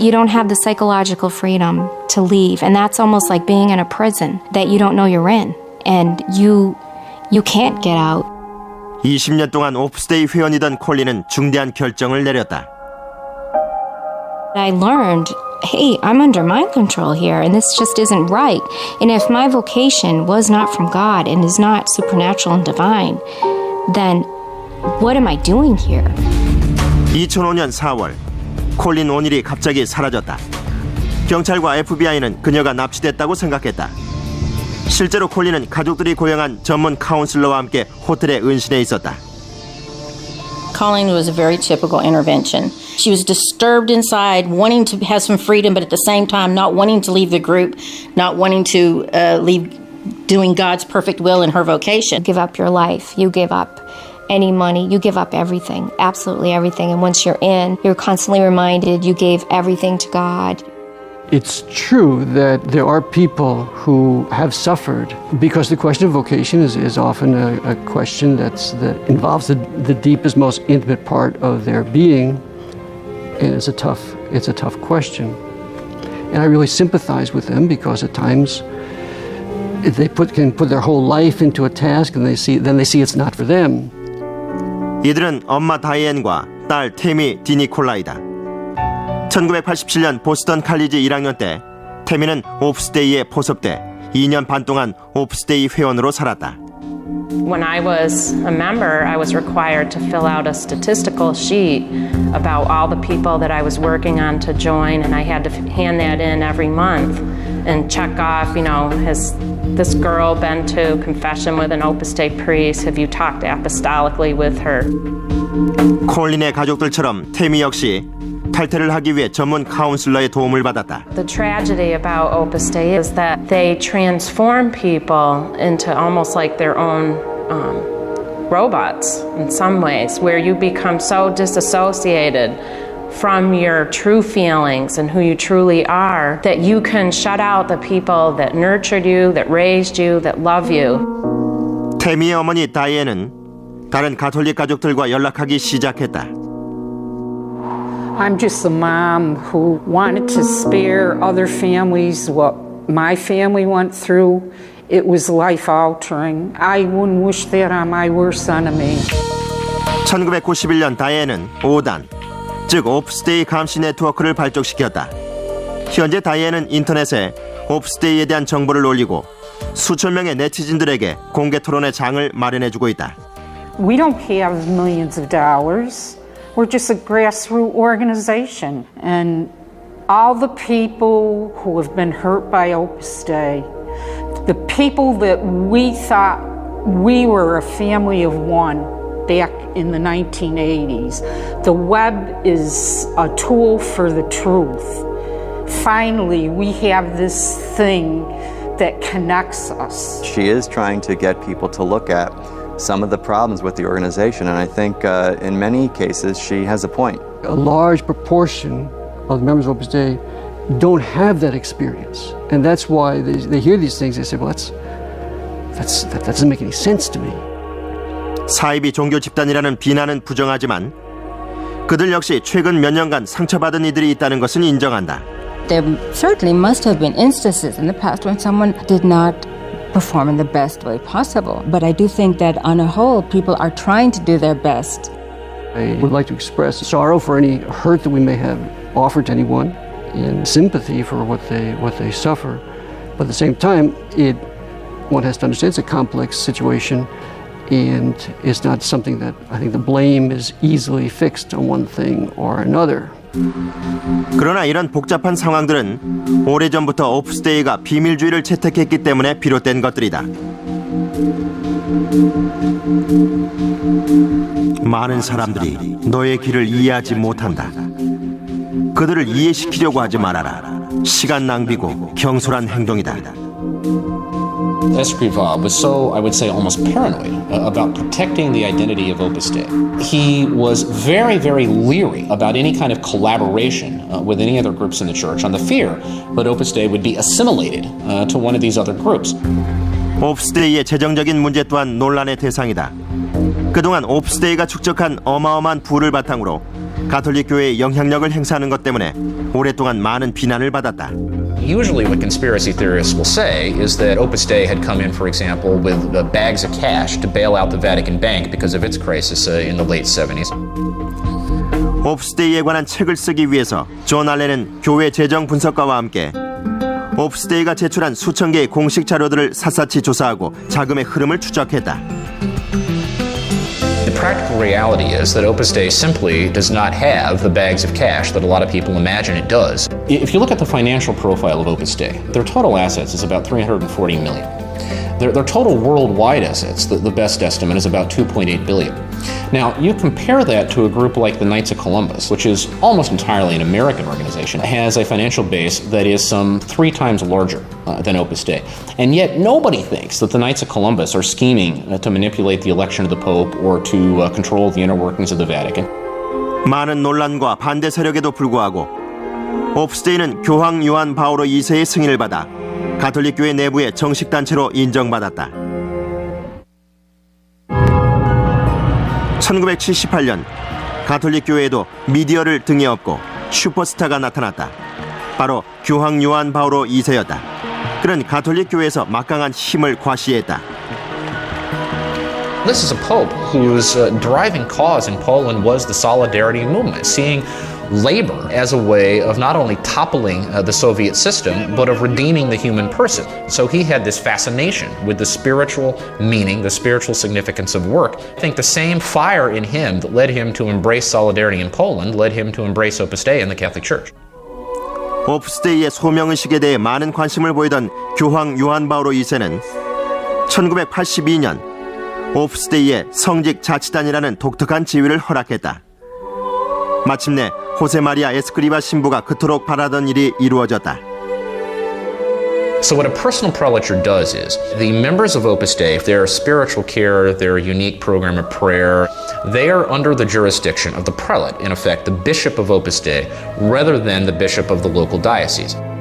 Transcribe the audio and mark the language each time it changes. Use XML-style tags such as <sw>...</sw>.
<en>You don't have the psychological freedom to leave, and that's almost like being in a prison that you don't know you're in, and you can't get out.</en> <ko>20년 동안 오프스데이 회원이던 콜린은 중대한 결정을 내렸다.</ko> <en>I learned, hey, I'm under mind control here, and this just isn't right. And if my vocation was not from God and is not supernatural and divine, then what am I doing here?</en> <ko>2005년 4월, 콜린 오닐이 갑자기 사라졌다. 경찰과 FBI는 그녀가 납치됐다고 생각했다. 실제로 콜린은 가족들이 고용한 전문 카운슬러와 함께 호텔에 은신해 있었다.</ko> <en>Colleen was a very typical intervention. She was disturbed inside, wanting to have some freedom, but at the same time not wanting to leave the group, not wanting to leave doing God's perfect will in her vocation. Give up your life. You give up any money. You give up everything, absolutely everything. And once you're in, you're constantly reminded you gave everything to God. It's true that there are people who have suffered because the question of vocation is often a question that involves the deepest, most intimate part of their being, and it's a tough question. And I really sympathize with them because at times they can put their whole life into a task and then they see it's not for them.</en> <ko>이들은 엄마 다이앤과 딸 테미 디니콜라이다. 1987년 보스턴 칼리지 1학년 때 태미는 오프스데이에 포섭돼 2년 반 동안 오프스데이 회원으로 살았다.</ko> <en>When I was a member, I was required to fill out a statistical sheet about all the people that I was working on to join, and I had to hand that in every month and check off, has this girl been to confession with an Opus Dei priest? Have you talked apostolically with her?</en> <ko>콜린의 가족들처럼 태미 역시 탈퇴를 하기 위해 전문 카운슬러의 도움을 받았다.</ko> <en>The tragedy about Opus Dei is that they transform people into almost like their own robots in some ways, where you become so disassociated from your true feelings and who you truly are that you can shut out the people that nurtured you, that raised you, that love you.</en> <ko>태미의 어머니 다이앤은 다른 가톨릭 가족들과 연락하기 시작했다.</ko> <en>I'm just a mom who wanted to spare other families what my family went through. It was life-altering. I wouldn't wish that on my worst enemy.</en> <ko>1991년 다이앤은 5단, 즉 오프스데이 감시 네트워크를 발족시켰다. 현재 다이앤은 인터넷에 오프스데이에 대한 정보를 올리고 수천 명의 네티즌들에게 공개 토론의 장을 마련해주고 있다.</ko> <en>We don't have millions of dollars. We're just a grassroots organization. And all the people who have been hurt by Opus Dei, the people that we thought we were a family of one back in the 1980s, the web is a tool for the truth. Finally, we have this thing that connects us. She is trying to get people to look at some of the problems with the organization, and I think in many cases she has a point. A large proportion of the members of Opus Dei don't have that experience, and that's why they hear these things. They say, "Well, that doesn't make any sense to me."</en> <ko>사이비 종교 집단이라는 비난은 부정하지만 그들 역시 최근 몇 년간 상처받은 이들이 있다는 것은 인정한다.</ko> <en>There certainly must have been instances in the past when someone did not perform in the best way possible. But I do think that on a whole, people are trying to do their best. I would like to express sorrow for any hurt that we may have offered to anyone and sympathy for what they suffer. But at the same time, one has to understand it's a complex situation and it's not something that I think the blame is easily fixed on one thing or another.</en> <ko>그러나 이런 복잡한 상황들은 오래전부터 오프스데이가 비밀주의를 채택했기 때문에 비롯된 것들이다. 많은 사람들이 너의 길을 이해하지 못한다. 그들을 이해시키려고 하지 말아라. 시간 낭비고 경솔한 행동이다.</ko> <en>Escrivá was so, I would say, almost paranoid about protecting the identity of Opus Dei. He was very, very leery about any kind of collaboration with any other groups in the church on the fear that Opus Dei would be assimilated to one of these other groups.</en> <ko>오프스데이의 재정적인 문제 또한 논란의 대상이다. 그동안 오프스데이가 축적한 어마어마한 부를 바탕으로 가톨릭 교회의 영향력을 행사하는 것 때문에 오랫동안 많은 비난을 받았다.</ko> <en>Usually what conspiracy theorists will say is that Opus Dei had come in, for example, with bags of cash to bail out the Vatican Bank because of its crisis in the late 70s.</en> <ko>오프스데이에 관한 책을 쓰기 위해서 존 알렌은 교회 재정 분석가와 함께 오프스데이가 제출한 수천 개의 공식 자료들을 샅샅이 조사하고 자금의 흐름을 추적했다.</ko> <en>The practical reality is that Opus Dei simply does not have the bags of cash that a lot of people imagine it does. If you look at the financial profile of Opus Dei, their total assets is about $340 million. Their total worldwide assets, the best estimate, is about $2.8 billion. Now, you compare that to a group like the Knights of Columbus, which is almost entirely an American organization, has a financial base that is some 3 times larger than Opus Dei. And yet nobody thinks that the Knights of Columbus are scheming to manipulate the election of the Pope or to control the inner workings of the Vatican.</en> <ko>많은 논란과 반대 세력에도 불구하고 오프스데이는 교황 요한 바오로 2세의 승인을 받아 가톨릭 교회 내부의 정식 단체로 인정받았다. 1978년 가톨릭 교회에도 미디어를 등에 업고 슈퍼스타가 나타났다. 바로 교황 요한 바오로 2세였다. 그는 가톨릭 교회에서 막강한 힘을 과시했다.</ko> <en>This is a pope whose driving cause in Poland was the Solidarity movement, seeing labor as a way of not only toppling the Soviet system, but of redeeming the human person. So he had this fascination with the spiritual meaning, the spiritual significance of work. I think the same fire in him that led him to embrace solidarity in Poland led him to embrace Opus Dei in the Catholic Church.</en> <ko>오프스데이의 소명의식에 대해 많은 관심을 보이던 교황 요한 바오로 2세는 1982년 오프스데이의 성직 자치단이라는 독특한 지위를 허락했다. 마침내 호세 마리아 에스크리바 신부가 그토록 바라던 일이 이루어졌다.</ko> <en>So what a personal prelature does is, the members of Opus Dei, their spiritual care, their unique program of prayer, they are under the jurisdiction of the prelate, in effect, the bishop of Opus Dei, rather than the bishop of the local diocese.</en>